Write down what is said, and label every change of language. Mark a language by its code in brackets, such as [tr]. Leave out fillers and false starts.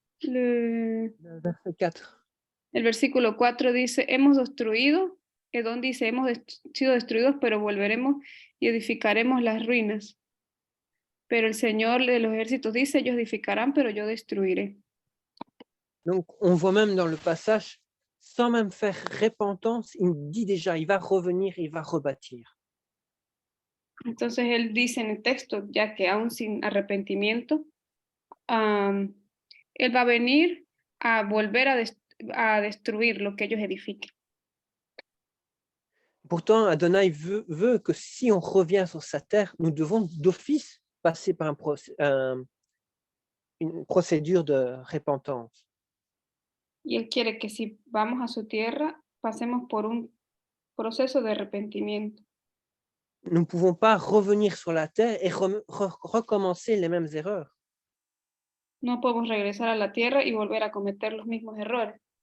[fr] Le verset 4. [es] el versículo 4 dice, hemos destruido, Edom dice, hemos sido destruidos, pero volveremos y edificaremos las ruinas. Pero el Señor de los ejércitos dice, ellos edificarán, pero yo destruiré. [fr] Donc, on voit même dans le passage, sans même faire repentance, il dit déjà, il va revenir, il va rebâtir. [es] Entonces él dice en el texto, ya que aún sin arrepentimiento, él va a venir a volver a destruir lo que ellos edifiquen. [fr] Pourtant, Adonai veut que si on revient sur sa terre, nous devons d'office passer par une procédure de repentance. [es] Y él quiere que si vamos a su tierra, pasemos por un proceso de arrepentimiento. [fr] nous ne pouvons pas revenir sur la terre et recommencer les mêmes erreurs. [es] No podemos regresar a la tierra y volver a cometer los mismos errores.